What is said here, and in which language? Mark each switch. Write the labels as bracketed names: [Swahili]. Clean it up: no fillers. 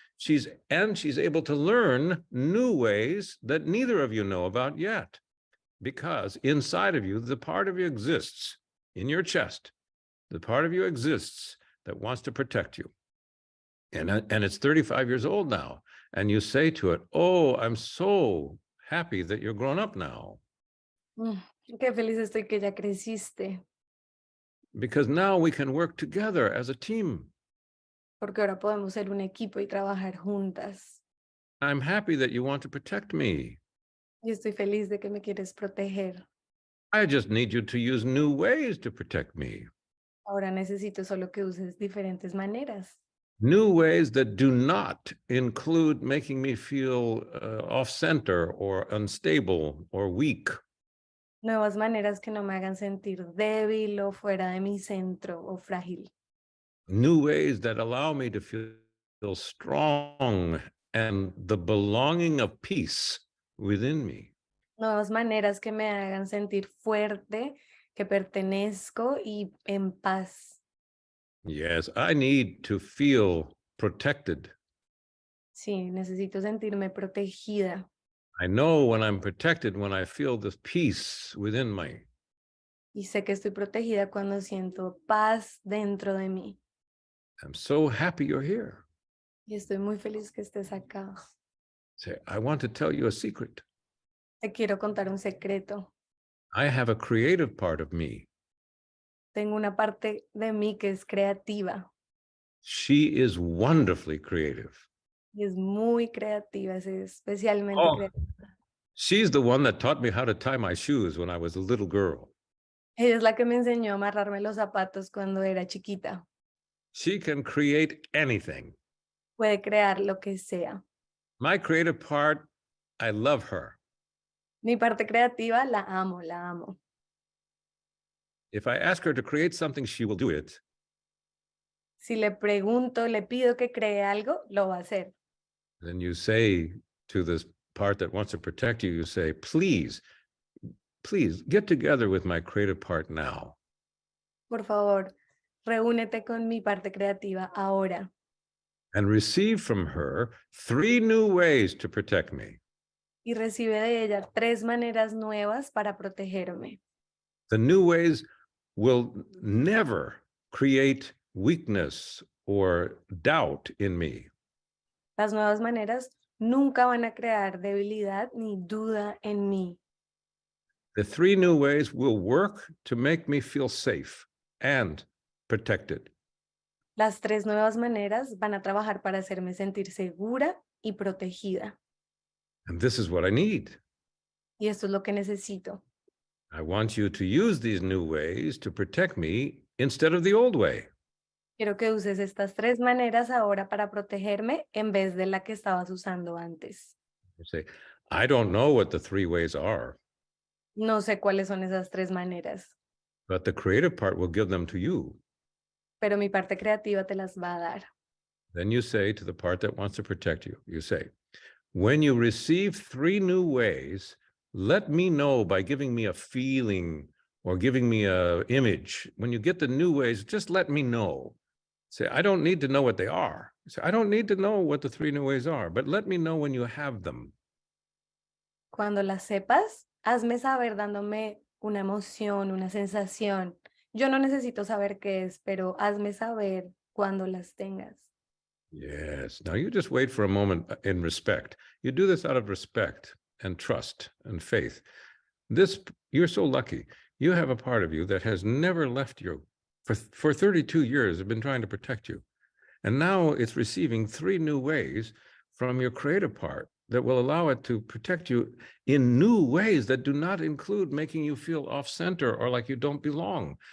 [English] She's able to learn new ways that neither of you know about yet, because inside of you, the part of you exists in your chest. The part of you exists that wants to protect you. And it's 35 years old now. And you say to it, oh, I'm so happy that you're grown up now. [Spanish] Qué feliz estoy que ya creciste. [English] Because now we can work together as a team. [Spanish] Porque ahora podemos ser un equipo y trabajar juntas. [English] I'm happy that you want to protect me. [Spanish] Y estoy feliz de que me quieres proteger. [English] I just need you to use new ways to protect me. [Spanish] Ahora necesito solo que uses diferentes maneras. [English] New ways that do not include making me feel off-center or unstable or weak. [Spanish] Nuevas maneras que no me hagan sentir débil o fuera de mi centro o frágil. [English] New ways that allow me to feel strong and the belonging of peace within me. [Spanish] Nuevas maneras que me hagan sentir fuerte, que pertenezco y en paz. [English] Yes, I need to feel protected. [Spanish] Sí, necesito sentirme protegida. [English] I know when I'm protected, when I feel this peace within me. [Spanish] Y sé que estoy protegida cuando siento paz dentro de mí. [English] I'm so happy you're here. [Spanish] Y estoy muy feliz que estés acá. [English] Say, I want to tell you a secret. [Spanish] Te quiero contar un secreto. [English] I have a creative part of me. [Spanish] Tengo una parte de mí que es creativa. [English] She is wonderfully creative. [Spanish] Y es muy creativa, es especialmente [English] Oh. [Spanish] creativa. [English] She's the one that taught me how to tie my shoes when I was a little girl. [Spanish] Ella es la que me enseñó a amarrarme los zapatos cuando era chiquita. [English] She can create anything. [Spanish] Puede crear lo que sea. [English] My creative part, I love her. [Spanish] Mi parte creativa la amo, la amo. [English] If I ask her to create something, she will do it. [Spanish] Si le pregunto, le pido que cree algo, lo va a hacer. [English] Then you say to this part that wants to protect you, you say, please get together with my creative part now. [Spanish] Por favor, reúnete con mi parte creativa ahora. [English] And receive from her 3 new ways to protect me. [Spanish] Y recibe de ella 3 maneras nuevas para protegerme. [English] The new ways will never create weakness or doubt in me. [Spanish] Las nuevas maneras nunca van a crear debilidad ni duda en mí. [English] The 3 new ways will work to make me feel safe and protected. [Spanish] Las 3 nuevas maneras van a trabajar para hacerme sentir segura y protegida. [English] And this is what I need. [Spanish] Y esto es lo que necesito. [English] I want you to use these new ways to protect me instead of the old way. [Spanish] Quiero que uses estas 3 maneras ahora para protegerme en vez de la que estabas usando antes. [English] You say, I don't know what the 3 ways are, [Spanish] No sé cuáles son esas 3 maneras, [English] but the creative part will give them to you. [Spanish] pero mi parte creativa te las va a dar. [English] Then you say to the part that wants to protect you, you say, when you receive 3 new ways, let me know by giving me a feeling or giving me an image. When you get the new ways, just let me know. Say, I don't need to know what they are. Say, I don't need to know what the 3 new ways are, but let me know when you have them. [Spanish] Cuando las sepas, hazme saber dándome una emoción, una sensación. Yo no necesito saber qué es, pero hazme saber cuando las tengas. [English] Yes. Now you just wait for a moment in respect. You do this out of respect and trust and faith. You're so lucky. You have a part of you that has never left you For 32 years, I've been trying to protect you. And now it's receiving 3 new ways from your creative part that will allow it to protect you in new ways that do not include making you feel off center or like you don't belong.